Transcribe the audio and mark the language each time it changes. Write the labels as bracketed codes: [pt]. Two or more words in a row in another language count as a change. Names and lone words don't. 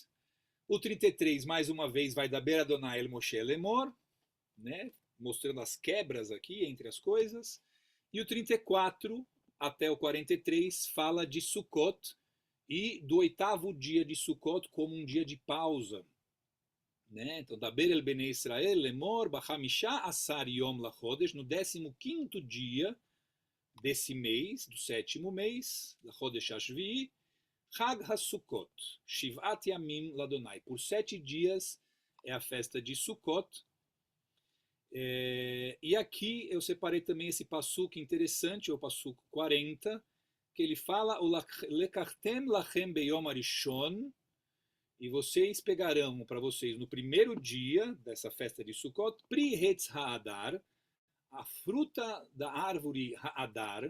[pt] O 33, mais uma vez, [he] וידבר אדני אל משה לאמר, [pt] né, mostrando as quebras aqui entre as coisas. E o 34 até o 43 fala de Sukkot e do 8º dia de Sukkot como um dia de pausa, né? Então, [he] דבר אל בני ישראל לאמר בחמשה עשר יום לחודש, [pt] no 15º dia desse mês, do 7º mês, [he] לחודש השביעי, חג הסוכות, שבעת ימים לאדני, [pt] por 7 dias é a festa de Sukkot. E aqui eu separei também esse passuco interessante, o passuco 40, que ele fala [he] ולקחתם לכם ביום הראשון, [pt] e vocês pegarão para vocês no primeiro dia dessa festa de Sukkot, [he] פרי עץ הדר, [pt] a fruta da árvore Ha'adar.